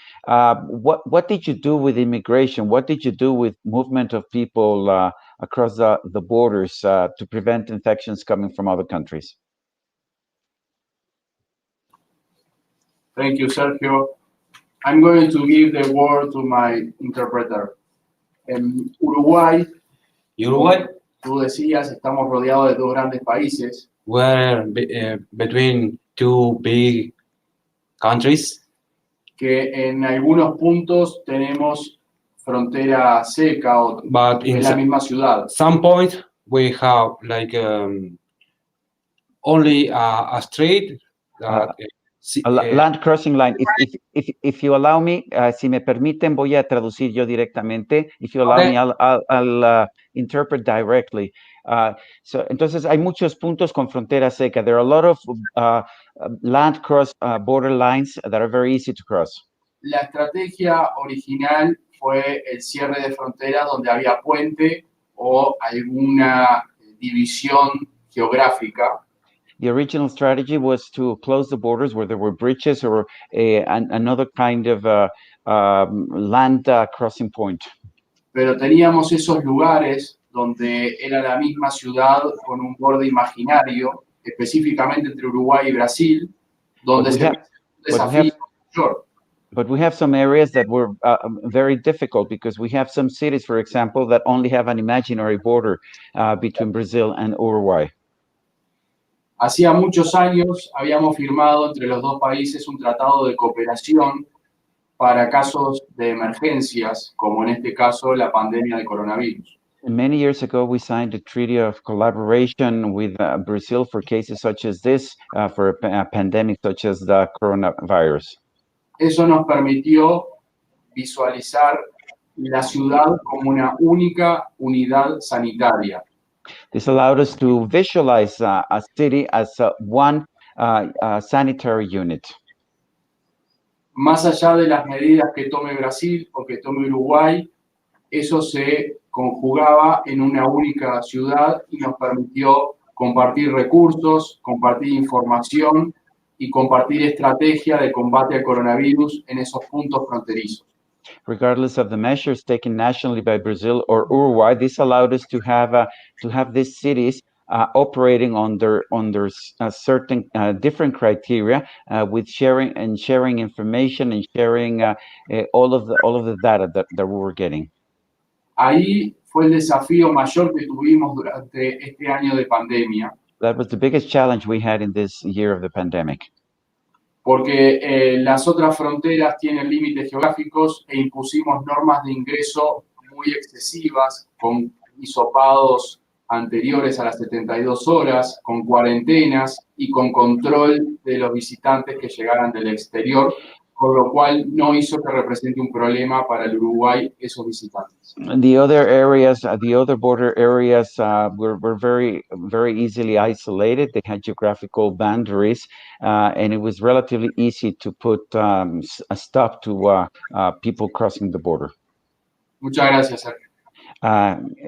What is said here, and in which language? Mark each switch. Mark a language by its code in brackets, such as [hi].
[en] What did you do with immigration? What did you do with movement of people across the borders to prevent infections coming from other countries? Thank you, Sergio. I'm going to give the word to my interpreter. [es] En Uruguay, tú decías, estamos rodeados de dos grandes países. [en] We're between two big countries. [es] Que en algunos puntos tenemos frontera seca o en la misma ciudad. [en] Some point we have like only a street. Land crossing line. If you allow me, [es] si me permiten, voy a traducir yo directamente. [en] If you allow me, I'll interpret directly. [es] Entonces, hay muchos puntos con frontera seca. [en] There are a lot of land cross border lines that are very easy to cross. [es] la estrategia original fue el cierre de fronteras donde había puente o alguna división geográfica. [en] The original strategy was to close the borders where there were bridges or another kind of land crossing point. [es] Pero teníamos esos lugares donde era la misma ciudad con un borde imaginario, específicamente entre Uruguay y Brasil, donde se veía un desafío mayor. [en] But we have some areas that were very difficult because we have some cities, for example, that only have an imaginary border between Brazil and Uruguay. [es] Hacía muchos años habíamos firmado entre los dos países un tratado de cooperación para casos de emergencias, como en este caso la pandemia de coronavirus. [en] Many years ago, we signed a treaty of collaboration with Brazil for cases such as this, for a pandemic such as the coronavirus. [es] Eso nos permitió visualizar la ciudad como una única unidad sanitaria. [en] This allowed us to visualize a city as one sanitary unit. [es] Más allá de las medidas que tome Brasil o que tome Uruguay, eso se conjugaba en una única ciudad y nos permitió compartir recursos, compartir información y compartir estrategia de combate al coronavirus en esos puntos fronterizos. [en] Regardless of the measures taken nationally by Brazil or Uruguay, this allowed us to have these cities operating under certain different criteria with sharing information and sharing all of the data that we were getting. [es] Ahí fue el desafío mayor que tuvimos durante este año de pandemia. [en] That was the biggest challenge we had in this year of the pandemic. [es] Porque las otras fronteras tienen límites geográficos e impusimos normas de ingreso muy excesivas, con hisopados anteriores a las 72 horas, con cuarentenas y con control de los visitantes que llegaran del exterior, con lo cual no hizo que represente un problema para el Uruguay esos visitantes. [en] The other areas, the other border areas were very, very easily isolated. They had geographical boundaries, and it was relatively easy to put a stop to people crossing the border. [es] Muchas gracias, Sergio.